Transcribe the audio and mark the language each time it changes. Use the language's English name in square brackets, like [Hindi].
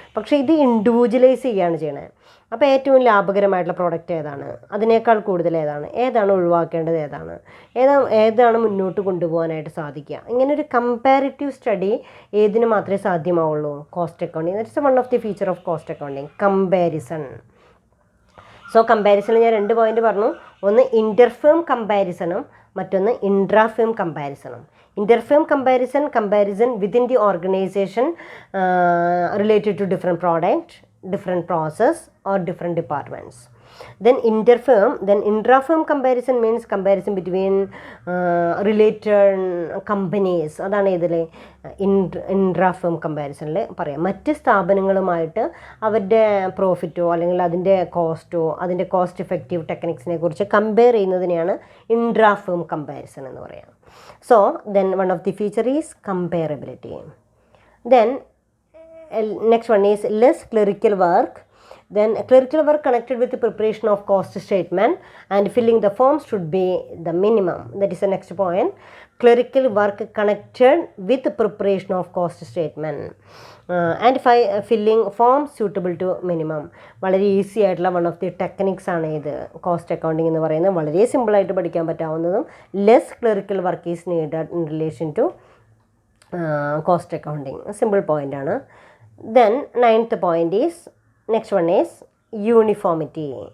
[Malayalam] പക്ഷേ ഇത് ഇൻഡിവിജ്വലൈസ് ചെയ്യുകയാണ് ചെയ്യണത്. അപ്പോൾ ഏറ്റവും ലാഭകരമായിട്ടുള്ള പ്രോഡക്റ്റ് ഏതാണ്, അതിനേക്കാൾ കൂടുതൽ ഏതാണ് ഒഴിവാക്കേണ്ടത്, ഏതാണ് മുന്നോട്ട് കൊണ്ടുപോകാനായിട്ട് സാധിക്കുക. ഇങ്ങനെ ഒരു കമ്പാരിറ്റീവ് സ്റ്റഡി ഏതിന് മാത്രമേ സാധ്യമാവുള്ളൂ? Cost accounting. [English] That's one of the feature of cost accounting, comparison. So [Malayalam] കമ്പാരിസണിൽ ഞാൻ 2 പോയിന്റ് പറഞ്ഞു. ഒന്ന് ഇൻ്റർഫേം കമ്പാരിസണും മറ്റൊന്ന് ഇൻട്രാഫേം കമ്പാരിസണും. [English] Interfam comparison within the organization related to different product, different process or different departments. Then intrafirm comparison means comparison between related companies. [Malayalam] അതാണ് ഇതിൽ ഇൻട്രാഫേം കമ്പാരിസണിൽ പറയാം. മറ്റ് സ്ഥാപനങ്ങളുമായിട്ട് അവരുടെ പ്രോഫിറ്റോ അല്ലെങ്കിൽ അതിൻ്റെ കോസ്റ്റോ അതിൻ്റെ കോസ്റ്റ് എഫക്റ്റീവ് ടെക്നിക്സിനെ കുറിച്ച് കമ്പയർ ചെയ്യുന്നതിനെയാണ് ഇൻട്രാഫേം കമ്പാരിസൺ എന്ന് പറയാം. [English] So then one of the feature is comparability. Then next one is less clerical work. Then clerical work connected with the preparation of cost statement and filling the forms should be the minimum. That is the next point. Clerical work connected with the preparation of cost statement and filling forms suitable to minimum. [Malayalam] വളരെ easy ആയിട്ടുള്ള one of the techniques ആണ് ഇത് cost accounting എന്ന് പറയുന്നത്. വളരെ സിമ്പിളായിട്ട് പഠിക്കാൻ പറ്റാവുന്നതും [English] Less clerical work is needed in relation to cost accounting. [Malayalam] Simple point ആണ്. [English] Then 9th point is next one is uniformity.